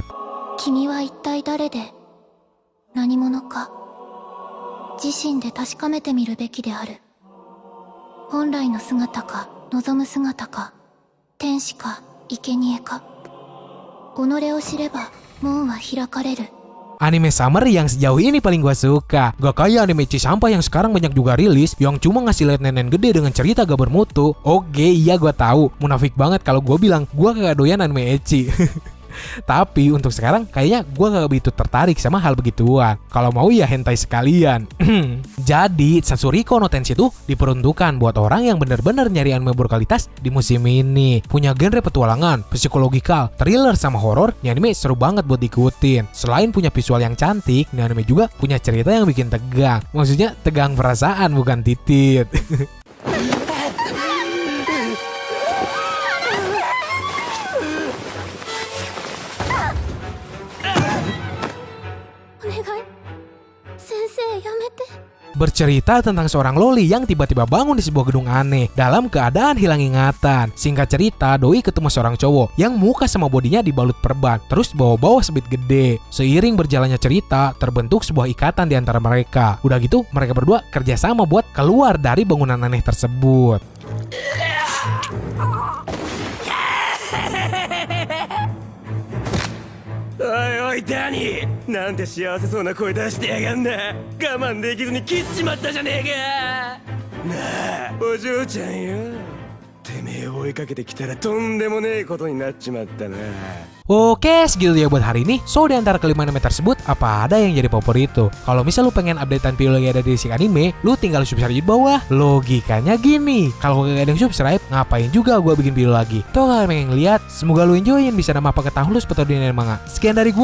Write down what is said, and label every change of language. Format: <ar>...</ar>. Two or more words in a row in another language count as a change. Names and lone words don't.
<ja>君は一体誰で何者か自身で確かめてみるべきである。本来の姿か望む姿か天使か生贄か己を知れば門は開かれる。</ja> <id>Anime summer yang sejauh ini paling gua suka. Gak kayak anime Cisampah yang sekarang banyak juga rilis yang cuma ngasih liat nenen gede dengan cerita gak bermutu. Oke, iya gua tahu. Munafik banget kalau gua bilang gua kagak doyan anime ecchi. Tapi untuk sekarang kayaknya gue gak begitu tertarik sama hal begituan. Kalau mau ya hentai sekalian. Jadi Satsuriko no Tenshi itu diperuntukkan buat orang yang bener-bener nyari anime berkualitas di musim ini. Punya genre petualangan, psikologikal, thriller sama horor. Ini anime seru banget buat diikutin. Selain punya visual yang cantik, ini anime juga punya cerita yang bikin tegang. Maksudnya tegang perasaan bukan titit.</id> <ja>先生やめて。</ja> <id>Bercerita tentang seorang loli yang tiba-tiba bangun di sebuah gedung aneh dalam keadaan hilang ingatan. Singkat cerita, doi ketemu seorang cowok yang muka sama bodinya dibalut perban, terus bawa-bawa sebit gede. Seiring berjalannya cerita, terbentuk sebuah ikatan di antara mereka. Udah gitu, mereka berdua kerjasama buat keluar dari bangunan aneh tersebut.</id> <ja>おいダニー、なんて幸せそうな声出してやがんだ。我慢できずに切っちまったじゃねえか。なあお嬢ちゃんよ、てめえ追いかけてきたらとんでもねえことになっちまったな。</ja> <id>Oke, segitu ya buat hari ini. So, di antara kelima anime tersebut, apa ada yang jadi favorit tuh? Kalau misal lu pengen updatean video lagi ada di Sik Anime, lu tinggal subscribe di bawah. Logikanya gini, kalau gak ada yang subscribe, ngapain juga gua bikin video lagi? Tuh kalian pengen lihat, semoga lu enjoyin bisa nambah pengetahuan lu seputar dunia anime manga.</id>